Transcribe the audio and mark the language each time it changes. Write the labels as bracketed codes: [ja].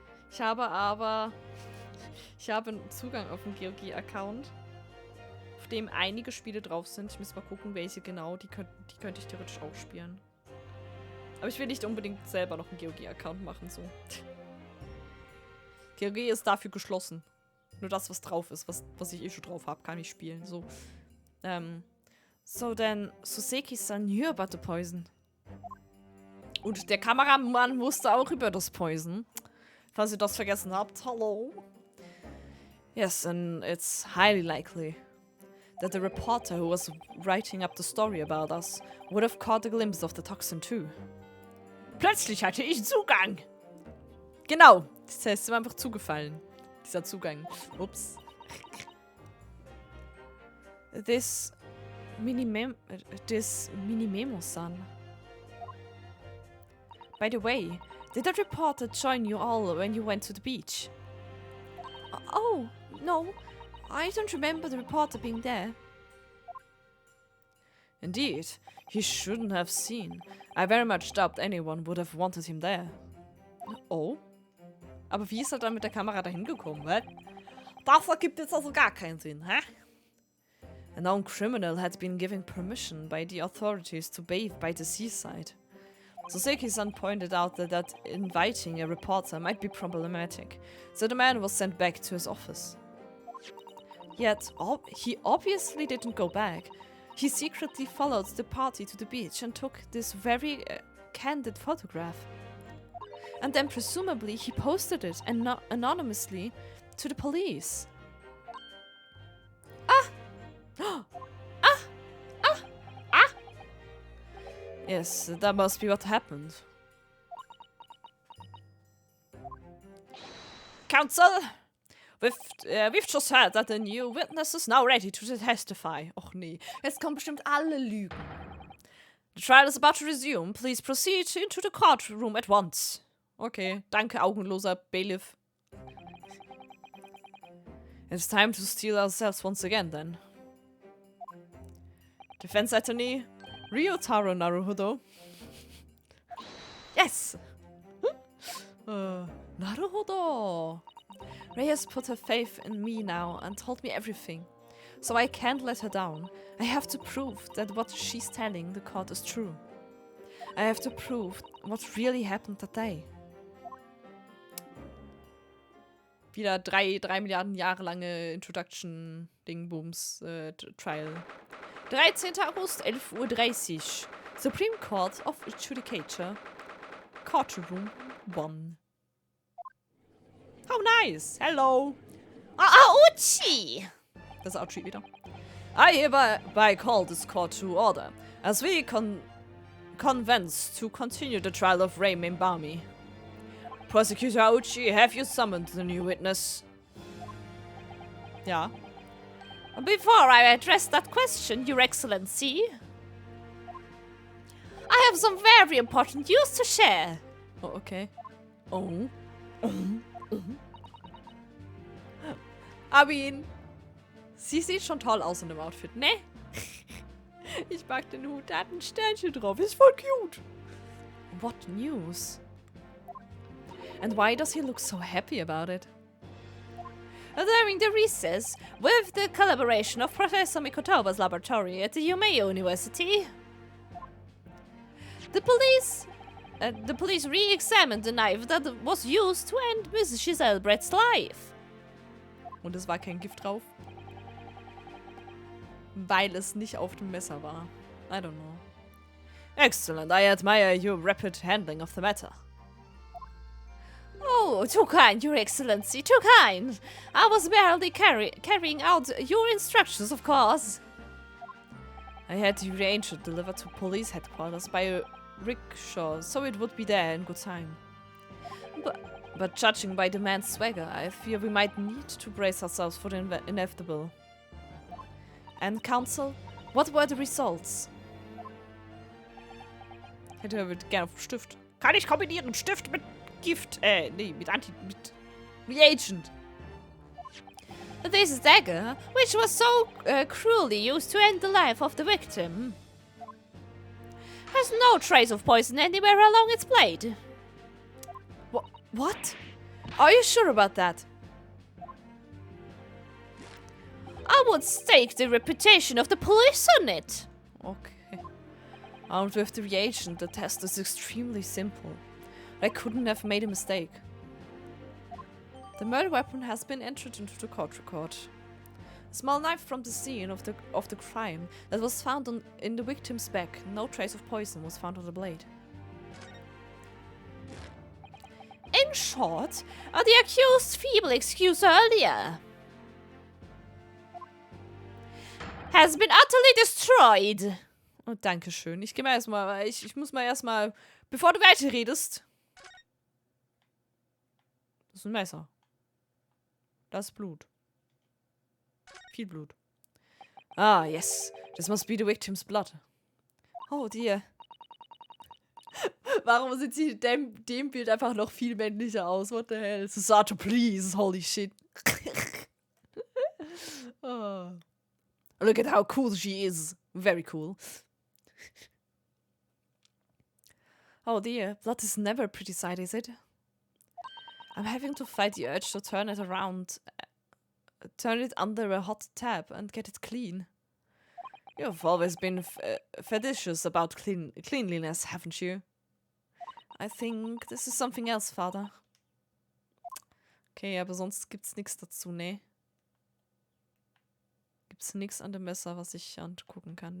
[de] Ich habe einen Zugang auf den GOG-Account, auf dem einige Spiele drauf sind. Ich muss mal gucken, welche genau. Die könnte ich theoretisch auch spielen. Aber ich will nicht unbedingt selber noch einen GOG-Account machen, so. GOG ist dafür geschlossen. Nur das, was drauf ist, was ich eh schon drauf habe, kann ich spielen, so. [en] So then, Soseki-san knew about the poison. [de] Und der Kameramann wusste auch über das Poison. Falls ihr das vergessen habt, hallo. [en] Yes, and it's highly likely that the reporter who was writing up the story about us would have caught a glimpse of the toxin too. [de] Plötzlich hatte ich Zugang. Genau, das ist mir einfach zugefallen. Dieser Zugang. Ups. [en] This Minimemo-san. By the way, did that reporter join you all when you went to the beach? Oh, no. I don't remember the reporter being there. Indeed, he shouldn't have seen. I very much doubt anyone would have wanted him there. Oh? [de] Aber wie ist er dann mit der Kamera dahin gekommen, hä? Das ergibt jetzt also gar keinen Sinn, hä? [en] A known criminal had been given permission by the authorities to bathe by the seaside. Soseki-san pointed out that inviting a reporter might be problematic, so the man was sent back to his office. Yet, he obviously didn't go back. He secretly followed the party to the beach and took this very candid photograph. And then presumably he posted it anonymously to the police. Yes, that must be what happened. Counsel, we've just heard that the new witness is now ready to testify. [de] Och nee, jetzt kommen bestimmt alle Lügen. [en] The trial is about to resume. Please proceed into the courtroom at once. [de] Okay, danke, augenloser Bailiff. [en] It's time to steal ourselves once again, then. Defense attorney, Ryotaro Naruhodo. Yes! Naruhodo! Rei has put her faith in me now and told me everything. So I can't let her down. I have to prove that what she's telling the court is true. I have to prove what really happened that day. [de] Wieder 3 Milliarden Jahre lange Introduction-Ding-Booms Trial. 13. [en] August, 11:30 Uhr. Supreme Court of Judicature. Courtroom 1. Oh, nice. Hello. [de] Uchi! Das ist Uchi wieder. [en] I hereby call this court to order, as we convenes to continue the trial of Ray Mimbami. Prosecutor Auchi, have you summoned the new witness? [de] Ja. [en] Before I address that question, Your Excellency, I have some very important news to share. Oh, okay. I mean, [de] sie sieht schon toll aus in dem Outfit, ne? Ich mag den Hut, der hat ein Sternchen drauf. Ist voll cute. [en] What news? And why does he look so happy about it? During the recess, with the collaboration of Professor Mikotoba's laboratory at the Yumei University, the police re-examined the knife that was used to end Mrs. Giselle Brett's life. [de] Und es war kein Gift drauf? Weil es nicht auf dem Messer war. [en] I don't know. Excellent, I admire your rapid handling of the matter. Oh, too kind, Your Excellency, too kind. I was barely carrying out your instructions, of course. I had the reagent delivered to police headquarters by a rickshaw, so it would be there in good time. But judging by the man's swagger, I fear we might need to brace ourselves for the inevitable. And counsel, what were the results? [de] Hätte er gerne auf Stift. Kann ich kombinieren Stift mit Gift? Nee, mit Reagent. [en] This dagger, which was so cruelly used to end the life of the victim, has no trace of poison anywhere along its blade. What? Are you sure about that? I would stake the reputation of the police on it. Okay. Armed with the reagent, the test is extremely simple. I couldn't have made a mistake. The murder weapon has been entered into the court record. A small knife from the scene of the crime that was found in the victim's back. No trace of poison was found on the blade. In short, the accused's feeble excuse earlier has been utterly destroyed. [de] Oh, danke schön. Ich gehe mal erstmal, weil ich muss mal erstmal, bevor du weiter redest. Das ist ein Messer. Das ist Blut. Viel Blut. [en] Ah, yes. This must be the victim's blood. Oh dear. [de] Warum sieht sie in dem Bild einfach noch viel männlicher aus? [en] What the hell? Susato, please. Holy shit. Oh. Look at how cool she is. Very cool. Oh dear. Blood is never a pretty sight, is it? I'm having to fight the urge to turn it around. Turn it under a hot tap and get it clean. You've always been fetishous about cleanliness, haven't you? I think this is something else, Father. [de] Okay, aber sonst gibt's nichts dazu, ne? Gibt's nichts an dem Messer, was ich angucken kann?